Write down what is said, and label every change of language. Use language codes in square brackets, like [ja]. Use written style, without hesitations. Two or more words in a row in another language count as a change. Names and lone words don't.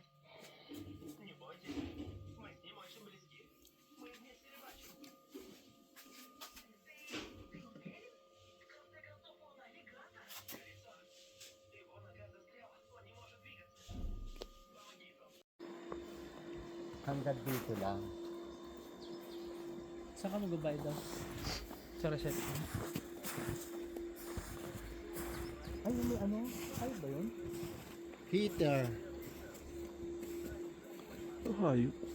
[ru] Не бойтесь, мы с ним очень близки. Мы вместе рыбачим. В конце концов, он навигатор. Его нога застряла, он не может двигаться. Помоги ему. [tl] Hanggang dito lang. Saan ka magbabayad daw? Sa reception. Ay, may ano? Ay ba yun? Heater. Hayop.